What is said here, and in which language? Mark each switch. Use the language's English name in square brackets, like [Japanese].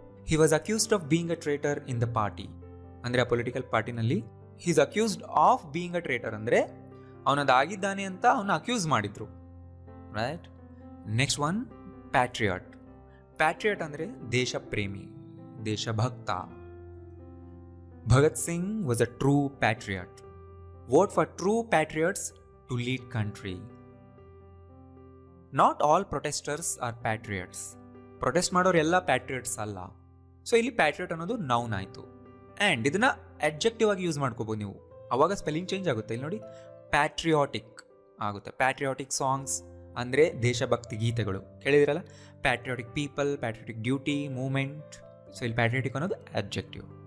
[English] He was accused of being a traitor in the party. [Kannada] ಅಂದರೆ ಆ political ಪಾರ್ಟಿನಲ್ಲಿ [English] he is accused of being a traitor [Kannada] ಅಂದರೆ ಅವನದಾಗಿದ್ದಾನೆ ಅಂತ ಅವನ್ನ accuse ಮಾಡಿದ್ರು. ರೈಟ್? Next one, ಪ್ಯಾಟ್ರಿಯಾಟ್. ಪ್ಯಾಟ್ರಿಯಾಟ್ ಅಂದರೆ ದೇಶ ಪ್ರೇಮಿ, ದೇಶಭಕ್ತ. Bhagat Singh [English] Was a true patriot. Vote for true patriots to lead country. Not all protesters are patriots. [Kannada] Protest ಮಾಡೋರು ಎಲ್ಲ ಪ್ಯಾಟ್ರಿಯಟ್ಸ್ ಅಲ್ಲ. ಸೊ ಇಲ್ಲಿ ಪ್ಯಾಟ್ರಿಯಟ್ ಅನ್ನೋದು ನೌನ್ ಆಯಿತು. ಆ್ಯಂಡ್ ಇದನ್ನ ಅಡ್ಜೆಕ್ಟಿವ್ ಆಗಿ ಯೂಸ್ ಮಾಡ್ಕೋಬೋದು ನೀವು. ಅವಾಗ ಸ್ಪೆಲ್ಲಿಂಗ್ ಚೇಂಜ್ ಆಗುತ್ತೆ. ಇಲ್ಲಿ ನೋಡಿ, ಪ್ಯಾಟ್ರಿಯಾಟಿಕ್ ಆಗುತ್ತೆ. ಪ್ಯಾಟ್ರಿಯಾಟಿಕ್ ಸಾಂಗ್ಸ್ ಅಂದರೆ ದೇಶಭಕ್ತಿ ಗೀತೆಗಳು ಕೇಳಿದಿರಲ್ಲ. Patriotic people, patriotic duty, moment. So ಇಲ್ಲಿ ಪ್ಯಾಟ್ರಿಯಾಟಿಕ್ ಅನ್ನೋದು ಅಡ್ಜೆಕ್ಟಿವ್.